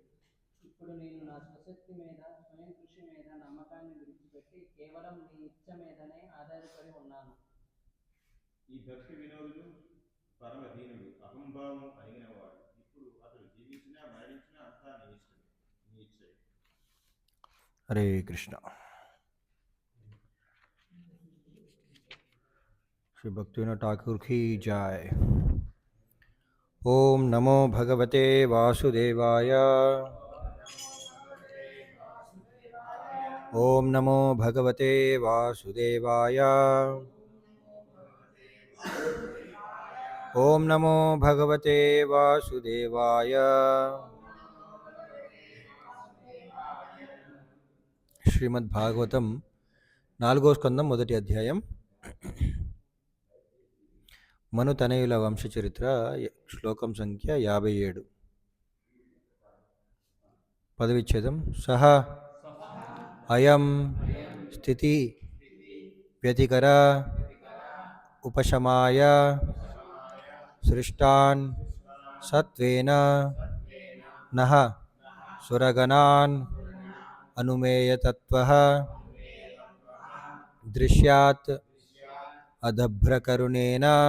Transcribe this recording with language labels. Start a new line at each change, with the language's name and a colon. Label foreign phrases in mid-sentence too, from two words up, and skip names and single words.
Telugu: ఇప్పుడు నేను నా స్వశక్తి మీద స్వయం కృషి మీద నమ్మకాన్ని విడిచిపెట్టి కేవలం నీ ఇచ్చ మీదనే ఆధారపడి ఉన్నాను. ఈ భక్తి వినోదుడు పరమ దీనుడు అహంభావం కలిగినవాడు. ఇప్పుడు అతడు జీవించినా మరణించినా అంతా నీ ఇష్టమే, నీ ఇచ్చే. హరే కృష్ణ.
Hindi: श्री भक्तिविनोद ठाकुर की जय।
Sanskrit: ओम नमो भगवते वासुदेवाय। ओम नमो भगवते वासुदेवाय। ओम नमो भगवते वासुदेवाय।
Telugu: श्रीमद्भागवतम 4వ స్కందం మొదటి అధ్యాయం మను తనయుల వంశచరిత్ర శ్లోకం సంఖ్య 57
Sanskrit: పదవిచ్ఛేదం సహ అయం స్థితి వ్యతికర ఉపశమాయ సృష్టాన్ సత్వేన నః సురగణాన్ అనుమేయతత్వః దృశ్యాత్ అదభ్రకరుణేన